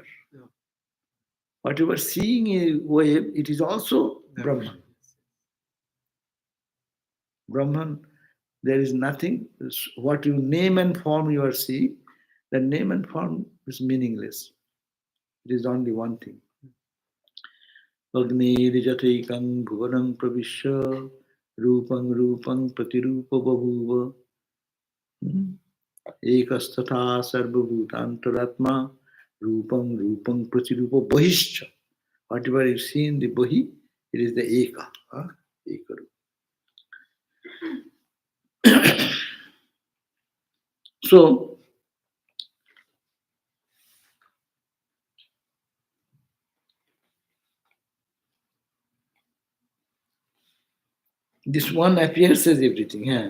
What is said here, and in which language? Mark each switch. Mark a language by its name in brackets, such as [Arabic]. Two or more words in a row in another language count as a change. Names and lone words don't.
[English] Whatever seeing a wave, it is also Brahman. Brahman, there is nothing. What you name and form you are seeing, the name and form is meaningless. It is only one thing. [Sanskrit] अग्निर्यथैको भुवनं प्रविष्टो रूपं रूपं प्रतिरूपो बभूव एकस्तथा सर्वभूतान्तरात्मा रूपं रूपं प्रतिरूपो बहिश्च. [English] Whatever you see in the bahi, it is the eka. [Sanskrit] एक रूप. [English] So, this one appears as everything.